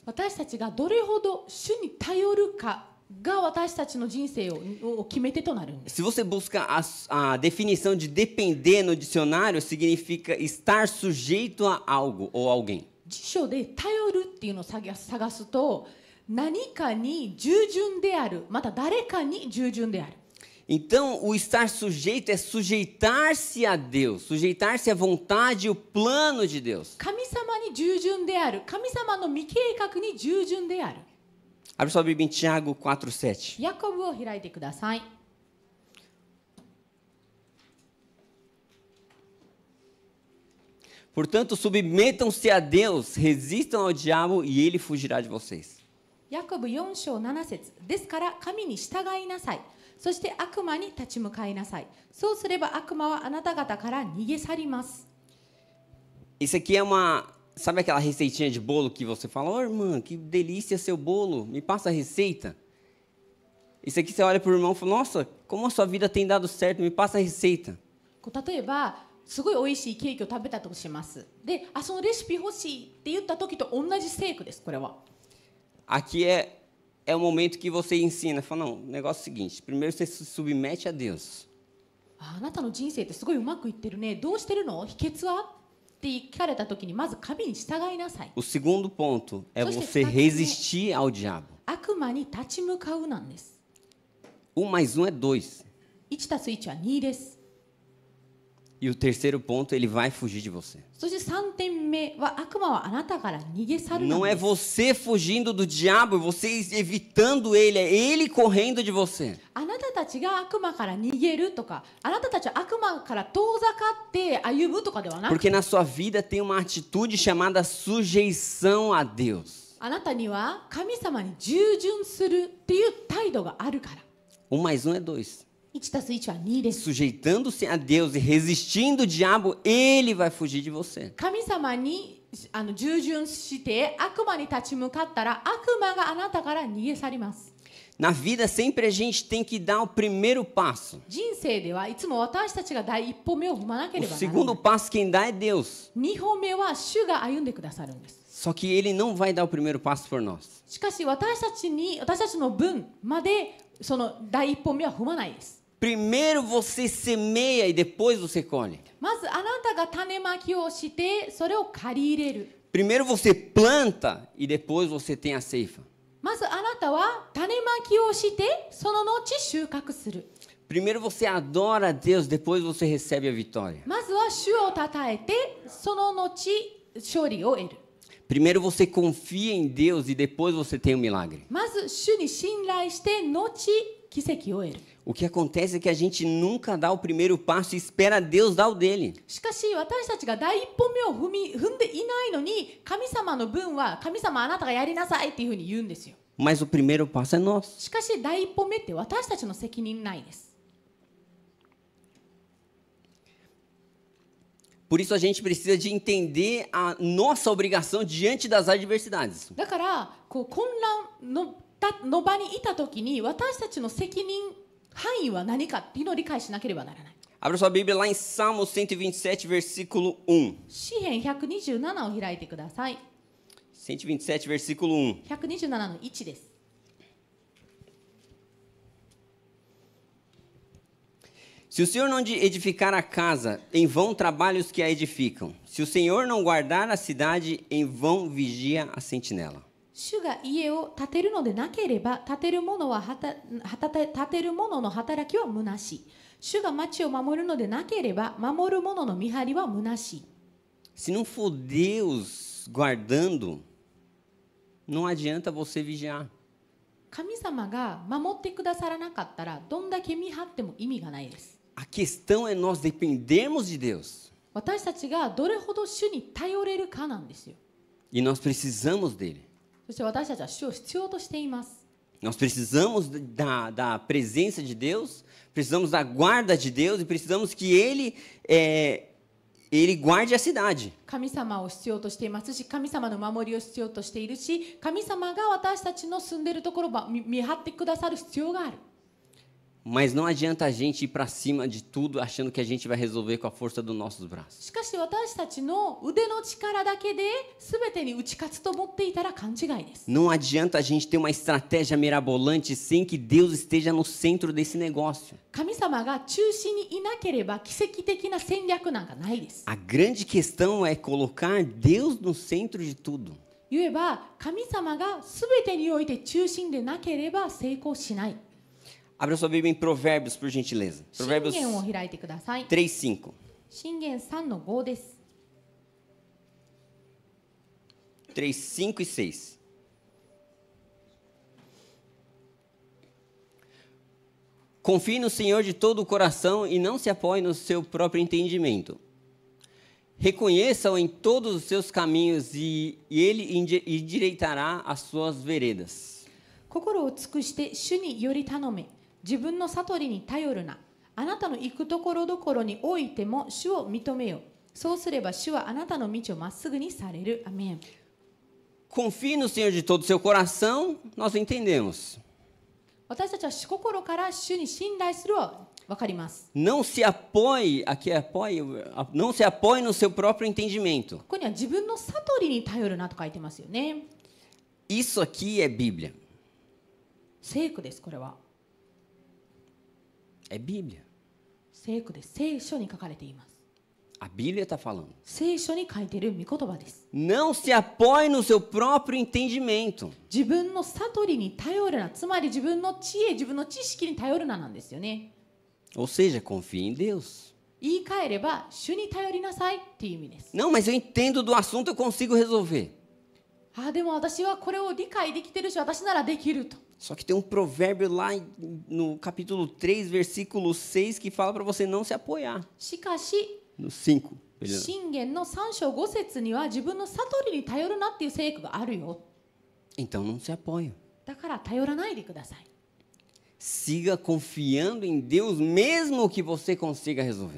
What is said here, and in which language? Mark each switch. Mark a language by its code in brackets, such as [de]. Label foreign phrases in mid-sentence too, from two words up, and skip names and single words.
[ja] 私たちがどれほど主に頼るかが私たちの人生を決め手となるんです。 [pt] Se você busca a definição de depender no dicionário, significa estar sujeito a algo ou alguém. [ja] 辞書で頼るっていうのを探すと何かに従順である、また誰かに従順である。 [pt] Então, o estar sujeito é sujeitar-se a Deus, sujeitar-se à vontade e o plano de Deus. [ja] 神様に従順である、神様の未計画に従順である。 [pt] Abre sua Bíblia em Tiago 4:7. [ja] ヤコブを開いてください。 [pt] Portanto, submetam-se a Deus, resistam ao diabo e ele fugirá de vocês. [ja] ヤコブ4章7節ですから神に従いなさい。そして悪魔に立ち向かいなさい。そうすれば悪魔はあなた方から逃げ去ります。 [pt] Isso aqui é sabe aquela receitinha de bolo que você fala, ô irmã, que delícia seu bolo, me passa a receita. Isso aqui você olha para o irmão e fala, nossa, como a sua vida tem dado certo, me passa a receita. [ja] 例えばすごい美味しいケーキを食べたとします。で、そのレシピ欲しいって言った時と同じ成果です。これは。 [pt] Aqui é o momento que você ensina, fala, não, o negócio é o seguinte, primeiro você se submete a Deus. [ja] あなたの人生ってすごいうまくいってるね。どうしてるの？秘訣は？って聞かれた時にまず神に従いなさい。 [pt] O segundo ponto é você resistir ao diabo. [ja] 悪魔に立ち向かうなんです。 [pt] mais 1 é 2. [ja] 1 たす1は2です。 [pt] E o terceiro ponto, ele vai fugir de você. [ja] そして3点目は悪魔はあなたから逃げ去るの [pt] Não é [ja] です。 [pt] você fugindo do diabo, é você evitando ele, é ele correndo de você. [ja] あなたたちが悪魔から逃げるとか、あなたたちは悪魔から遠ざかって歩むとかではなく、 [pt] Porque na sua vida tem uma atitude chamada sujeição a Deus. [ja] あなたには神様に従順するっていう態度があるから。 [pt] mais 1 é 2. [ja] 1 たす1は2です。 [pt] Sujeitando-se a Deus e resistindo o diabo, ele vai fugir de você. [ja] 神様に従順して悪魔に立ち向かったら悪魔があなたから逃げ去ります。 [pt] Na vida, sempre a gente tem que dar o primeiro passo. [ja] 人生ではいつも私たちが第一歩目を踏まなけ [pt] O [ja] ればならない。 [pt] segundo passo, quem dá é Deus. [ja] 2 歩目は主が歩んでくださるんです。 [pt] Só que ele não vai dar o primeiro passo por nós. [ja] しかし私たちの分までその第一歩目は踏まないです。 [pt] Primeiro você semeia e depois você colhe. [ja] まずあなたが種まきをしてそれを刈り入れる。 [pt] Primeiro você planta e depois você tem a ceifa. [ja] まずあなたは種まきをしてその後収穫する。 [pt] Primeiro você adora a Deus, depois você recebe a vitória. [ja] まずは主をたたえてその後勝利を得る。 [pt] Primeiro você confia em Deus e depois você tem o milagre. [ja] まず主に信頼して後奇跡を得る。 [pt] O que acontece é que a gente nunca dá o primeiro passo e espera Deus dar o dele. [ja] しかし私たちが第一歩目を踏んでいないのに神様の分は神様あなたがやりなさいっていうふうに言うんですよ。 [pt] Mas o primeiro passo é nosso. [ja] しかし第一歩目って私たちの責任ないです。 [pt] Por isso a gente precisa de entender a nossa obrigação diante das adversidades. [ja] だから混乱の場にいた時に私たちの責任範囲は何かっていうのを理解しなければならない。 [pt] Abra sua Bíblia lá em Salmo 127, versículo 1. [ja] 詩編127を開いてください。 [pt] 127, versículo 1. [ja] 127の1です。 [pt] Se o Senhor não edificar a casa, em vão trabalham os que a edificam. Se o Senhor não guardar a cidade, em vão vigia a sentinela. [ja] 主が家を建てるのでなければ建てる者の働きは虚しい。主が町を守るのでなければ守る者の見張りは虚しい。 [pt] Se não for Deus guardando, não adianta você vigiar. [ja] 神様が守ってくださらなかったらどんだけ見張っても意味がないです。 [pt] A questão é nós dependermos de Deus. [ja] 私たちがどれほど主に頼れるかなんですよ。 [pt] E nós precisamos dele. [ja] そして私たちは主を必要としています。 [pt] Nós precisamos da presença de Deus, precisamos da guarda de Deus e precisamos que Ele guarde a cidade. [ja] 神様を必要としていますし、神様の守りを必要としているし、神様が私たちの住んでいるところを見張ってくださる必要がある。 [pt] Mas não adianta a gente ir para cima de tudo achando que a gente vai resolver com a força dos nossos braços. [ja] しかし私たちの腕の力だけで全てに打ち勝つと思っていたら勘違いです。 [pt] Não adianta a gente ter uma estratégia mirabolante sem que Deus esteja no centro desse negócio. [ja] 神様が中心にいなければ奇跡的な戦略なんかないです。 [pt] A grande questão é colocar Deus no centro de tudo. [ja] 言えば神様が全てにおいて中心でなければ成功しない。 [pt] Abra sua Bíblia em Provérbios, por gentileza. [ja] 箴 Provérbios 言を開いてください。 3:5. 箴言3の5です。 [pt] 3, 5 e 6. Confie no Senhor de todo o coração e não se apoie no seu próprio entendimento. Reconheça-o em todos os seus caminhos e ele endireitará as suas veredas. [ja] 心を尽くして主により頼め。自分の悟りに頼るな。あなたの行くところどころにおいても主を認めよ。そうすれば主はあなたの道をまっすぐにされる。アメン。 [pt] Confie no Senhor de todo o seu coração, nós entendemos. [ja] 私たちは心から主に信頼するは分かります。 [pt] Não se apoie, aqui é apoie, não se apoie no seu próprio entendimento. [ja] ここには自分の悟りに頼るなと書いてますよね。 [pt] Isso aqui é Bíblia. [ja] 聖句です、これは。 É Bíblia. 聖句です。聖書に書かれています。 [pt] A Bíblia está falando. [ja] 聖書に書いている御言葉です。 [pt] Não se apoie no seu próprio entendimento. [ja] 自分の悟りに頼るな。つまり自分の知恵、自分の知識に頼るななんですよね。 [pt] Ou seja, confie em Deus. [ja] 言い換えれば、主に頼りなさいっていう意味です。 [pt] Não, mas eu entendo do assunto, eu consigo resolver. [ja] でも私はこれを理解できてるし、私ならできると。 [pt] Só que tem um provérbio lá no capítulo 3, versículo 6, que fala para você não se apoiar. [ja] しかし、 [pt] No 5. [ja] 箴言の3章5節には自分の悟りに頼るなっていう聖句があるよ。 [pt] Então não se apoie. [ja] だから頼らないでください。 [pt] Siga confiando em Deus, mesmo que você consiga resolver.